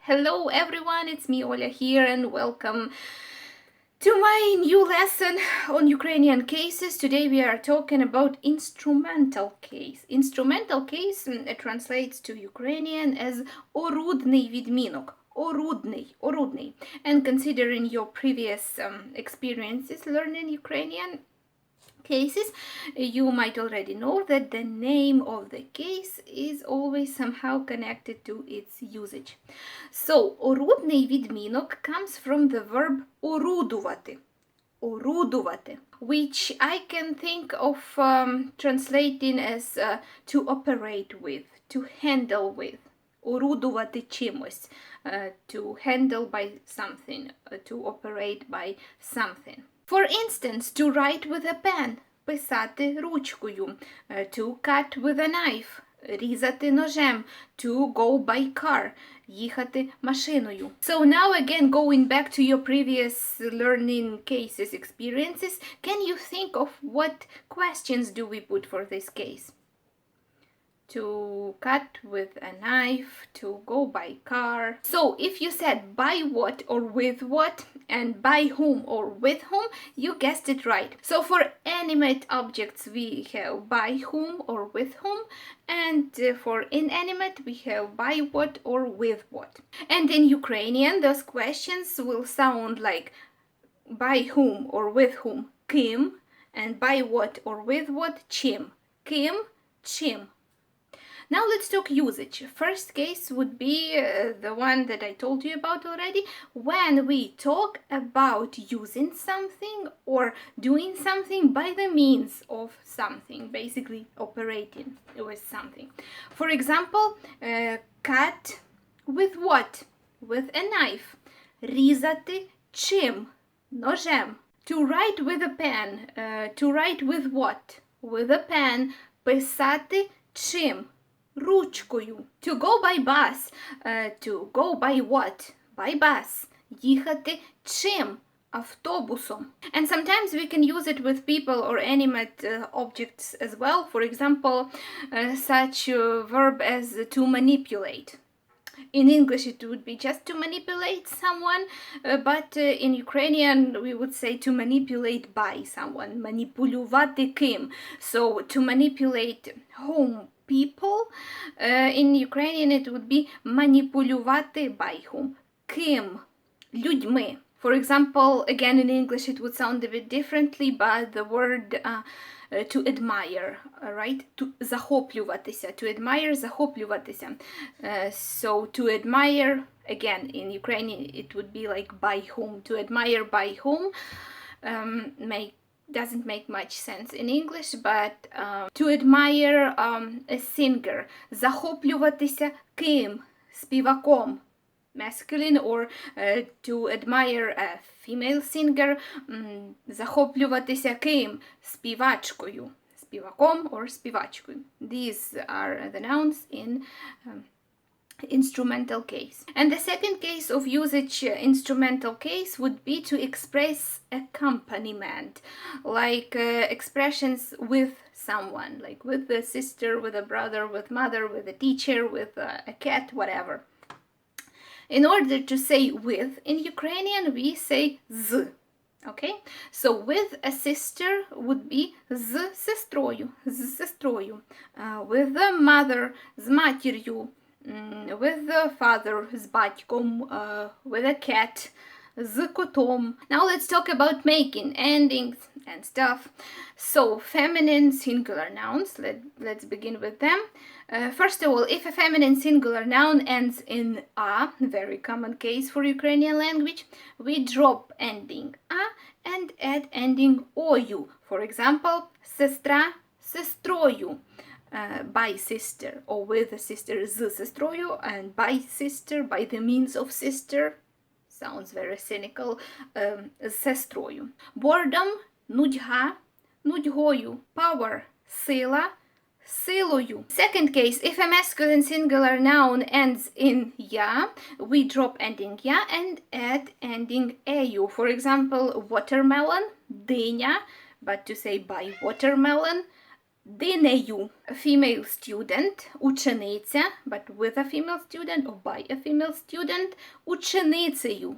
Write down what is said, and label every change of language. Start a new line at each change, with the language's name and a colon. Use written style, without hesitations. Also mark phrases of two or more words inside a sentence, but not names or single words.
English: Hello everyone, it's me Oля here and welcome to my new lesson on Ukrainian cases. Today we are talking about instrumental case. Instrumental case translates to Ukrainian as
Ukrainian: Орудний відмінок. Орудний.
English: And considering your previous experiences learning Ukrainian cases, you might already know that the name of the case is always somehow connected to its usage. So,
Ukrainian: орудний відмінок
English: comes from the verb орудувати.
Ukrainian: Орудувати,
English: which I can think of translating as to operate with, to handle with.
Ukrainian: Орудувати чимось,
English: to handle by something, to operate by something. For instance, to write with a pen,
Ukrainian: писати ручкою,
English: to cut with a knife,
Ukrainian: різати ножем,
English: to go by car,
Ukrainian: їхати машиною.
English: So now again, going back to your previous learning cases experiences, can you think of what questions do we put for this case? To cut with a knife, to go by car. So if you said by what or with what and by whom or with whom, you guessed it right. So for animate objects we have by whom or with whom, and for inanimate we have by what or with what. And in Ukrainian those questions will sound like by whom or with whom, ким, and by what or with what,
Ukrainian: чим. Ким, чим.
English: Now let's talk usage. First case would be the one that I told you about already, when we talk about using something or doing something by the means of something, basically operating with something. For example, cut with what? With a knife.
Ukrainian: Різати чим? Ножем.
English: To write with a pen. To write with what? With a pen.
Ukrainian: Писати чим? Ручкою.
English: To go by bus. To go by what? By bus.
Ukrainian: Їхати чим? Автобусом.
English: And sometimes we can use it with people or animate objects as well. For example, such a verb as to manipulate. In English it would be just to manipulate someone, but in Ukrainian we would say to manipulate by someone.
Ukrainian: Маніпулювати ким.
English: So to manipulate whom? People. In Ukrainian it would be маніпулювати by whom?
Ukrainian: Ким? Людьми.
English: For example, again in English it would sound a bit differently, but the word to admire, right? To захоплюватися. To admire, захоплюватися. So to admire, again in Ukrainian it would be like by whom. To admire by whom doesn't make much sense in English, but to admire a singer.
Ukrainian: Захоплюватися ким? Співаком.
English: Masculine, or to admire a female singer.
Ukrainian: Захоплюватися ким? Співачкою. Співаком or співачкою.
English: These are the nouns in instrumental case. And the second case of usage instrumental case would be to express accompaniment, like expressions with someone, like with a sister, with a brother, with mother, with a teacher, with a cat, whatever. In order to say with in Ukrainian, we say з. Okay? So with a sister would be
Ukrainian: з сестрою, з сестрою.
English: With the mother,
Ukrainian: з матір'ю.
English: With the father,
Ukrainian: з батьком.
English: With a cat,
Ukrainian: з котом.
English: Now let's talk about making endings and stuff. So feminine singular nouns, let's begin with them. First of all, if a feminine singular noun ends in a, very common case for Ukrainian language, we drop ending a and add ending ою. For example,
Ukrainian: сестра, сестрою.
English: By sister, or with a sister,
Ukrainian: з сестрою,
English: and by sister, by the means of sister. Sounds very cynical.
Ukrainian: З сестрою. Boredom, нудьга, нудьгою. Power, сила, силою.
English: Second case, if a masculine singular noun ends in я, we drop ending я and add ending ею. For example, watermelon, диня, but to say by watermelon, людинею. Female student, учениця, but with a female student or by a female student, ученицею.